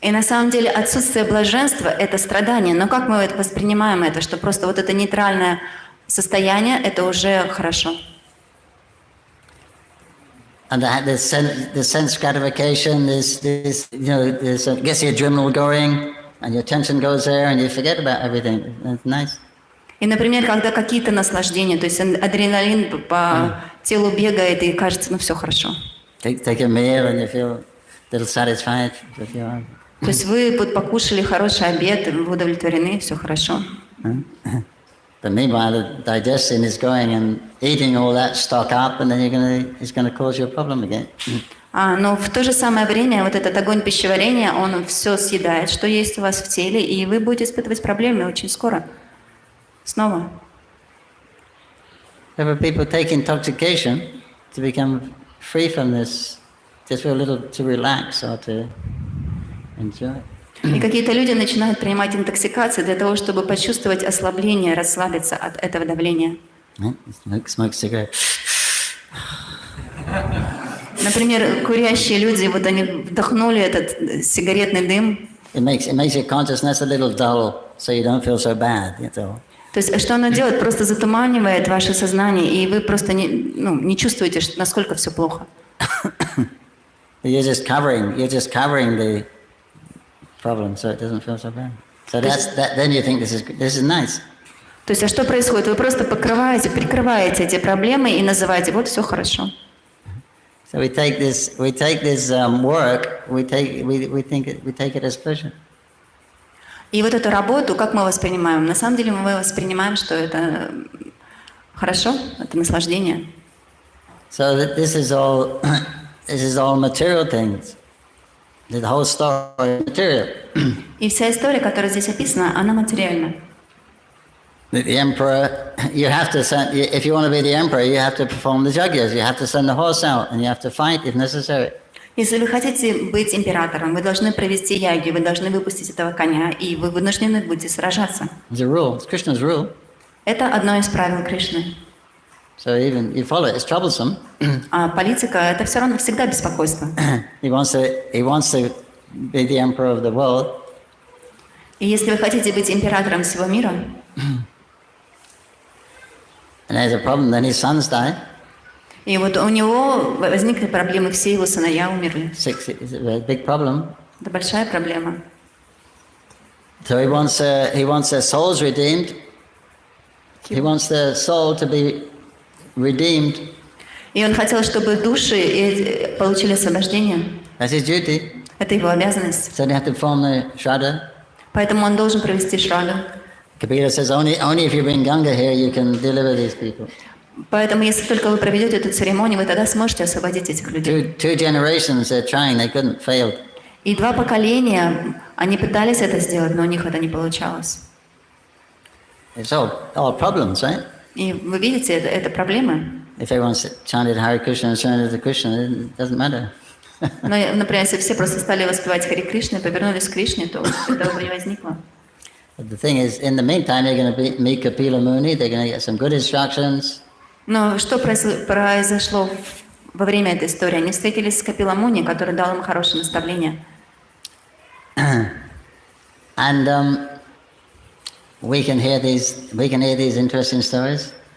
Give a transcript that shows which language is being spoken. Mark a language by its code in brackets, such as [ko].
[ru] И на самом деле отсутствие блаженства – это страдание. Но как мы это воспринимаем это, что просто вот это нейтральное состояние – это уже хорошо. [en] And the sense gratification, this gets the adrenaline going, and your attention goes there, and you forget about everything. It's nice. [ru] И, например, когда какие-то наслаждения, то есть адреналин по телу бегает, и кажется, ну все хорошо. [en] Take a meal, and you feel a little satisfied. [ru] То есть вы покушали хороший обед, вы удовлетворены, все хорошо. [en] But meanwhile, the digestion is going and eating all that stock up, and then it's going to cause you a problem again. [ru] Но в то же самое время вот этот огонь пищеварения, он все съедает, что есть у вас в теле, и вы будете испытывать проблемы очень скоро. Снова. [en] There are people take intoxication to become free from this, just for a little to relax or to enjoy. [ru] И какие-то люди начинают принимать интоксикации для того, чтобы почувствовать ослабление, расслабиться от этого давления. [en] Smoke cigarette. [ru] Например, курящие люди, вот они вдохнули этот сигаретный дым. [en] It makes your consciousness a little dull, so you don't feel so bad. That's all. [ru] То есть что оно делает? Просто затуманивает ваше сознание, и вы просто не чувствуете, насколько все плохо. [en] You're just covering the problem, so it doesn't feel so bad. So then you think this is nice. [ru] То есть, что происходит? Вы просто прикрываете эти проблемы и называете, вот все хорошо. [en] So we take this work, we take it as pleasure. [ru] И вот эту работу, как мы воспринимаем? На самом деле мы воспринимаем, что это хорошо, это наслаждение. [en] So this is all material things. The whole story is material. [ru] И вся история, которая здесь описана, она материальна. [en] The emperor, you have to send. If you want to be the emperor, you have to perform the yajnas. You have to send the horse out, and you have to fight if necessary. [ru] Если вы хотите быть императором, вы должны провести яги, вы должны выпустить этого коня, и вы вынуждены будете сражаться. [en] It's a rule. It's Krishna's rule. [ru] Это одно из правил Кришны. [en] So even you follow it, it's troublesome. [ru] А политика – это все равно всегда беспокойство. [en] He wants to be the emperor of the world. [ru] И если вы хотите быть императором всего мира, [en] And there's a problem, then his sons die. [ru] и вот у него возникли проблемы, все его сыновья умерли. [en] It's a big problem. [ru] Это большая проблема. [en] So he wants their souls redeemed. He wants their soul to be redeemed. [ru] И он хотел, чтобы души получили освобождение. [en] That's his duty. [ru] Это его обязанность. [en] So they have to perform the Shraddha. [ru] Поэтому он должен провести шраду. [en] Kabira says, only if you bring Ganga here, you can deliver these people. [ru] Поэтому, если только вы проведете эту церемонию, вы тогда сможете освободить этих людей. [en] Two generations they're trying, they couldn't, failed. [ru] И 2 поколения, они пытались это сделать, но у них это не получалось. [en] It's all problems, right? [ru] И вы видите, это проблемы. [en] If everyone chanted Hare Krishna and chanted to Krishna, it doesn't matter. [ru] Но, например, если все просто стали воспевать Хари Кришну и повернулись к Кришне, то этого бы не возникло. [en] But the thing is, in the meantime, you're going to meet Kapila Muni, they're going to get some good instructions. [ru] Но что произошло во время этой истории? Они встретились с Капила Муни, который дал им хорошее наставление. [en] And we can hear these interesting stories.